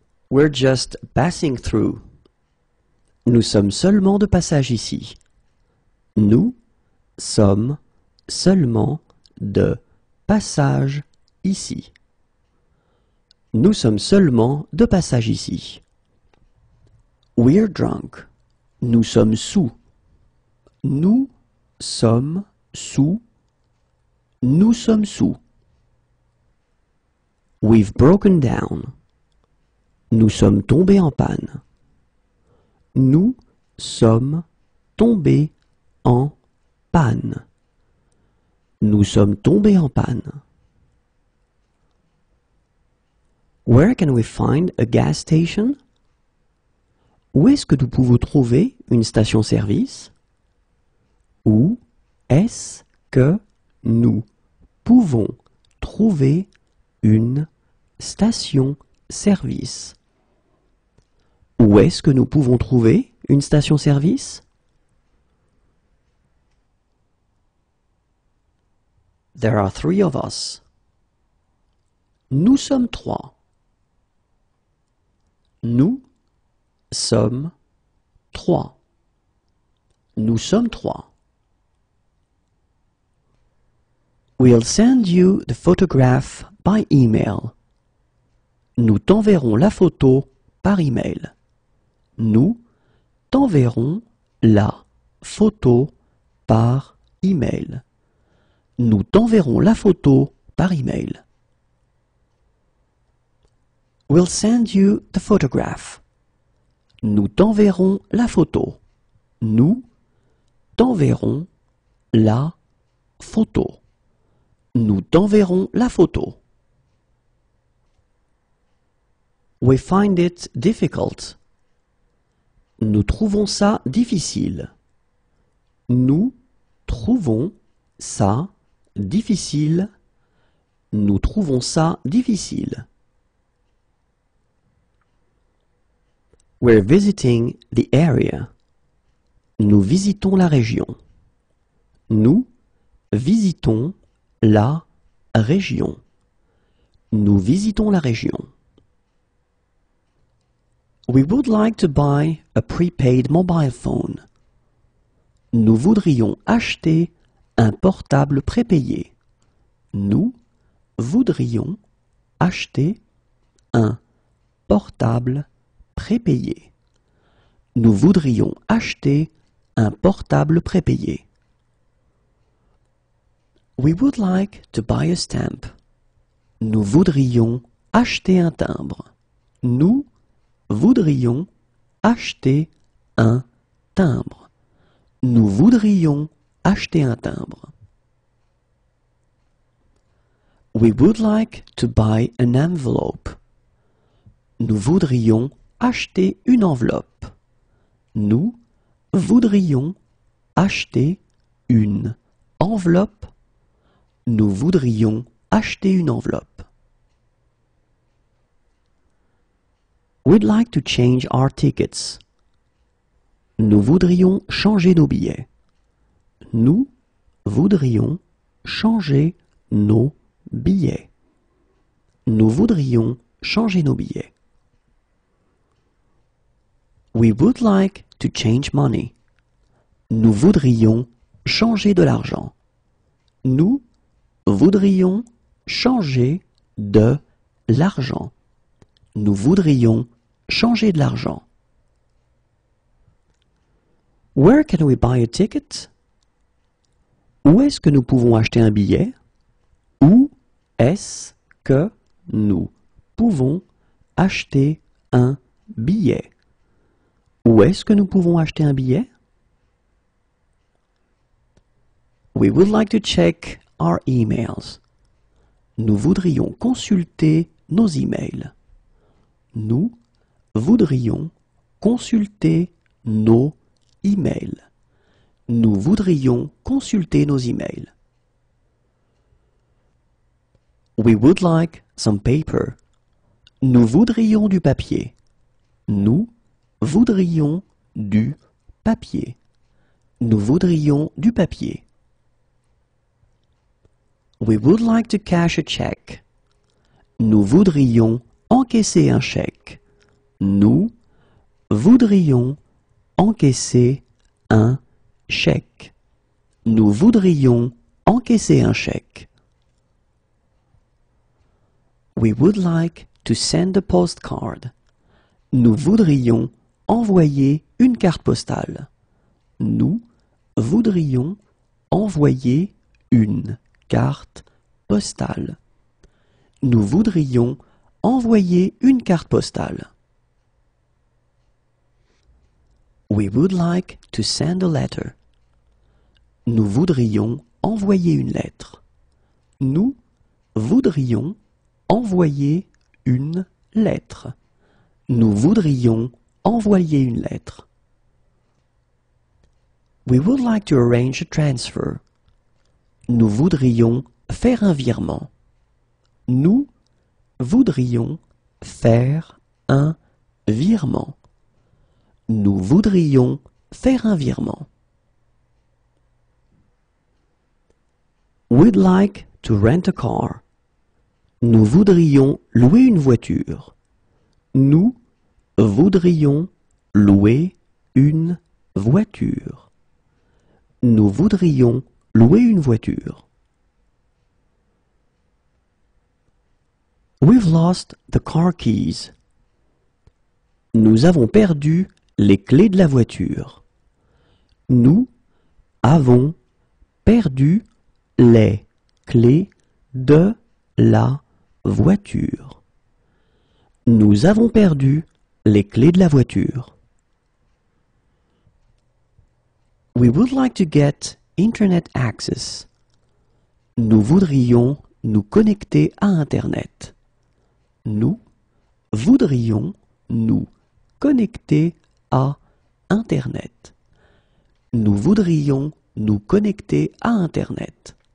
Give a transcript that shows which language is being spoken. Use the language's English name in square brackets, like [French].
[English] We're just passing through. [French] Nous sommes seulement de passage ici. Nous sommes seulement de passage ici. Nous sommes seulement de passage ici. [English] We're drunk. [French] Nous sommes sous. Nous sommes sous. Nous sommes sous. [English] We've broken down. [French] Nous sommes tombés en panne. Nous sommes tombés en panne. Nous sommes tombés en panne. [English] Where can we find a gas station? [French] Où est-ce que nous pouvons trouver une station-service? Où est-ce que nous pouvons trouver une station-service? Où est-ce que nous pouvons trouver une station-service? [English] There are 3 of us. [French] Nous sommes 3. Nous sommes 3. Nous sommes 3. [English] We'll send you the photograph by email. [French] Nous t'enverrons la photo par email. Nous t'enverrons la photo par email. Nous t'enverrons la photo par email. [English] We'll send you the photograph. [French] Nous t'enverrons la photo. Nous t'enverrons la photo. Nous t'enverrons la photo. [English] We find it difficult. [French] Nous trouvons ça difficile. Nous trouvons ça difficile. Nous trouvons ça difficile. [English] We're visiting the area. [French] Nous visitons la région. Nous visitons la région. Nous visitons la région. [English] We would like to buy a prepaid mobile phone. [French] Nous voudrions acheter un portable prépayé. Nous voudrions acheter un portable prépayé. Nous voudrions acheter un portable prépayé. [English] We would like to buy a stamp. [French] Nous voudrions acheter un timbre. Nous voudrions acheter un timbre. Nous voudrions acheter un timbre. [English] We would like to buy an envelope. [French] Nous voudrions acheter une enveloppe. Nous voudrions acheter une enveloppe. Nous voudrions acheter une enveloppe. [English] We'd like to change our tickets. [French] Nous voudrions changer nos billets. Nous voudrions changer nos billets. Nous voudrions changer nos billets. [English] We would like to change money. [French] Nous voudrions changer de l'argent. Nous voudrions changer de l'argent. Nous voudrions changer de l'argent. [English] Where can we buy a ticket? [French] Où est-ce que nous pouvons acheter un billet? Où est-ce que nous pouvons acheter un billet? Où est-ce que nous pouvons acheter un billet? [English] We would like to check our emails. [French] Nous voudrions consulter nos emails. Nous voudrions consulter nos emails. Nous voudrions consulter nos emails. [English] We would like some paper. [French] Nous voudrions du papier. Nous voudrions du papier. Nous voudrions du papier. [English] We would like to cash a check. [French] Nous voudrions encaisser un chèque. Nous voudrions encaisser un chèque. Nous voudrions encaisser un chèque. [English] We would like to send a postcard. [French] Nous voudrions envoyer une carte postale. Nous voudrions envoyer une carte postale. Nous voudrions envoyer une carte postale. [English] We would like to send a letter. [French] Nous voudrions envoyer une lettre. Nous voudrions envoyer une lettre. Nous voudrions envoyer une lettre. [English] We would like to arrange a transfer. [French] Nous voudrions faire un virement. Nous voudrions faire un virement. Nous voudrions faire un virement. [English] We'd like to rent a car. [French] Nous voudrions louer une voiture. Nous voudrions louer une voiture. Nous voudrions louer une voiture. [English] We've lost the car keys. [French] Nous avons perdu les clés de la voiture. Nous avons perdu les clés de la voiture. Nous avons perdu les clés de la voiture. [English] We would like to get Internet access. [French] Nous voudrions nous connecter à Internet. Nous voudrions nous connecter à Internet. Nous voudrions nous connecter à Internet.